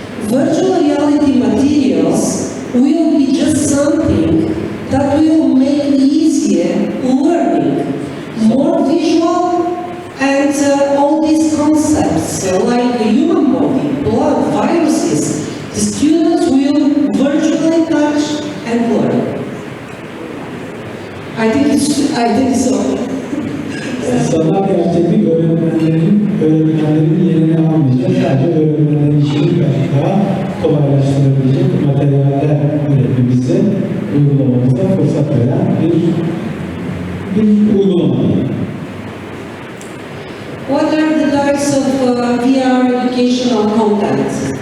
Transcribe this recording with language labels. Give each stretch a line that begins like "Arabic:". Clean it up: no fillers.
English: Virtual reality materials will be just something that will make easier learning, more visual, and all these concepts like the human body, blood, viruses, the students will virtually touch and learn. I think so.
Turkish: Sanat gerçeklik öğretmenlerin yerini almayacak, sadece öğretmenlerin işini daha kolaylaştırabilecek materyaller üretmemize, uygulamamıza fırsat veren bir uygulama.
English: What are the types of VR educational content?